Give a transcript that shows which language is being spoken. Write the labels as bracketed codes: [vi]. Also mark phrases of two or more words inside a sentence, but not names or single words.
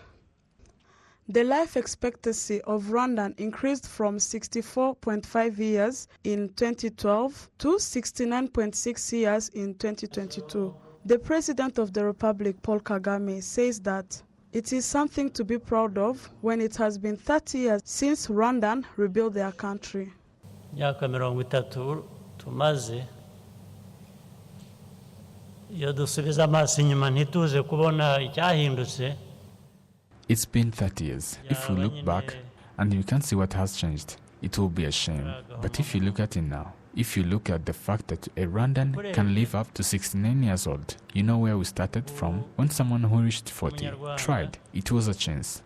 [en] The life expectancy of Rwandan increased from 64.5 years in 2012 to 69.6 years in 2022. The President of the Republic, Paul Kagame, says that it is something to be proud of when it has been 30 years since Rwandan rebuilt their country. [rw] Myaka 30 tumaze, iyo dusubiza amaso inyuma ntituze kubona icyahindutse. [en] It's been 30 years. If we look back and you can see what has changed, it will be a shame. But if you look at it now, if you look at the fact that a Rwandan can live up to 69 years old, you know where we started from? When someone who reached 40 tried, it was a chance.